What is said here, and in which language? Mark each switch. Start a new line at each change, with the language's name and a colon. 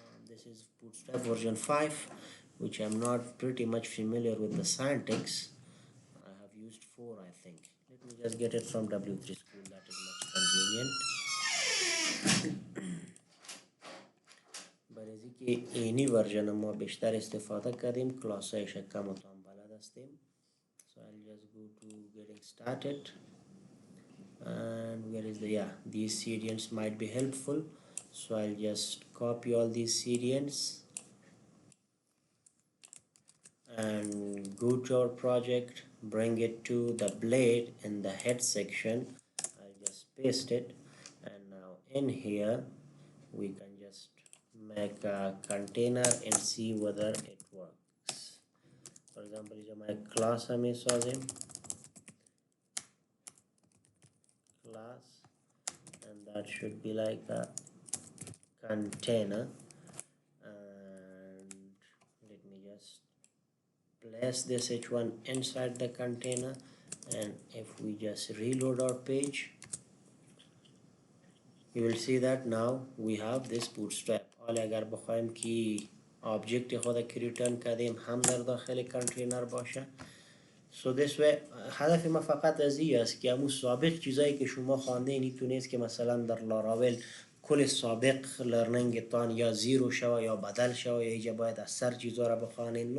English: This is Bootstrap version 5, which I'm not pretty much familiar with the syntax. I have used 4, I think. Let me just get it from W3 School, that is much convenient.
Persian: برای که اینی ورژن ما بیشتر استفاده کردیم، کلاسایش کم و تام بلد هستیم.
English: So I'll just go to getting started, and where is the, yeah, these CDNs might be helpful, so I'll just copy all these CDNs and go to our project, bring it to the blade in the head section. I'll just paste it, and now in here we can just make a container and see whether it works. For example, my class हमें सौज़ें class, and that should be like a container, and let me just place this h1 inside the container, and if we just reload our page, you will see that now we have this bootstrap.
Persian: حالا اگر بخوایم که object خود که return کردیم هم در داخل container باشه.
English: So this way
Persian: هدف ما فقط از این است که همون سابق چیزایی که شما خوانده اینی تونست که مثلا در لاراول کل سابق لرنینگ تان یا زیرو شوه یا بدل شوه یا اینجا باید از سر چیزا را بخوانین.